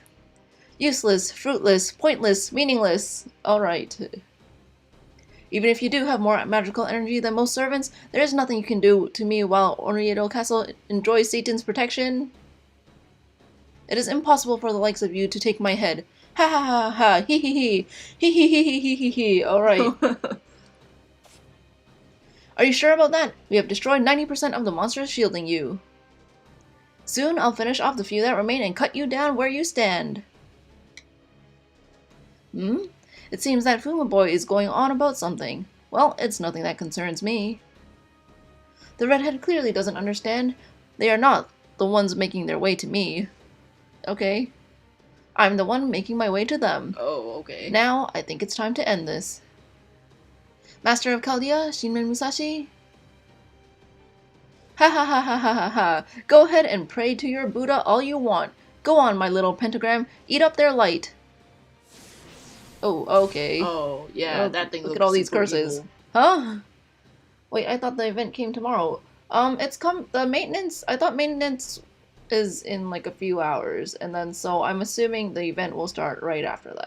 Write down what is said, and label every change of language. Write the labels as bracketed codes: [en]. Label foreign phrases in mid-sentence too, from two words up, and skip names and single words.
[en] Useless, fruitless, pointless, meaningless. Alright. Even if you do have more magical energy than most servants, there is nothing you can do to me while Oriedo Castle enjoys Satan's protection. It is impossible for the likes of you to take my head. Ha ha ha ha, hee hee hee, hee hee hee hee hee hee hee. Alright. Are you sure about that? We have destroyed 90% of the monsters shielding you. Soon I'll finish off the few that remain and cut you down where you stand. It seems that Fuma Boy is going on about something. Well, it's nothing that concerns me. The redhead clearly doesn't understand. They are not the ones making their way to me. Okay. I'm the one making my way to them. Oh, okay. Now, I think it's time to end this. Master of Chaldea, Shinmen Musashi? Ha ha ha ha ha ha ha. Go ahead and pray to your Buddha all you want. Go on, my little pentagram. Eat up their light. Oh, okay. Oh, yeah, that thing. Look at all these curses. Evil. Huh? Wait, I thought the event came tomorrow. The maintenance, I thought maintenance is in like a few hours, and then so I'm assuming the event will start right after that.